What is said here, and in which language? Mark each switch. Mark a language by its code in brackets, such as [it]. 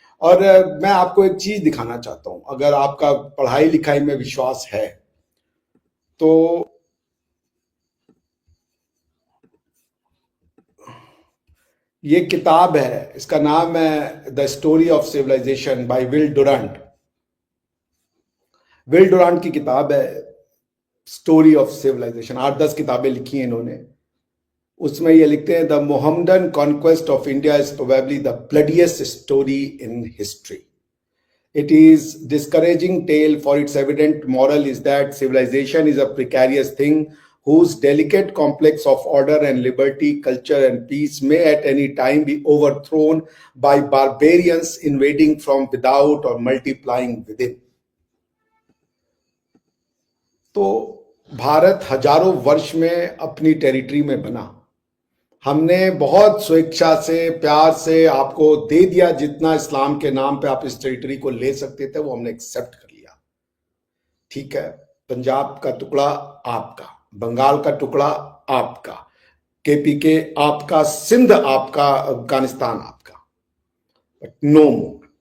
[hi] और मैं आपको एक चीज दिखाना चाहता हूं, अगर आपका पढ़ाई लिखाई में विश्वास है तो ये किताब है, इसका नाम है the story of civilisation bye will डुरांट। Will डुरांट की किताब है स्टोरी ऑफ सिविलाइजेशन, 8-10 किताबें लिखी हैं इन्होंने। उसमें ये लिखते हैं, [en] The Mohammedan conquest of India is probably the bloodiest story in history. It is discouraging tale, for its evident moral is that civilization is a precarious thing whose delicate complex of order and liberty, culture and peace may at any time be overthrown by barbarians invading from without or multiplying within. [hi] तो भारत हजारों वर्ष में अपनी territory में बना, हमने बहुत स्वेच्छा से प्यार से आपको दे दिया, जितना इस्लाम के नाम पे आप इस टेरिटरी को ले सकते थे वो हमने एक्सेप्ट कर लिया। ठीक है, पंजाब का टुकड़ा आपका, बंगाल का टुकड़ा आपका, केपीके आपका, सिंध आपका, अफगानिस्तान आपका, [en] But no more.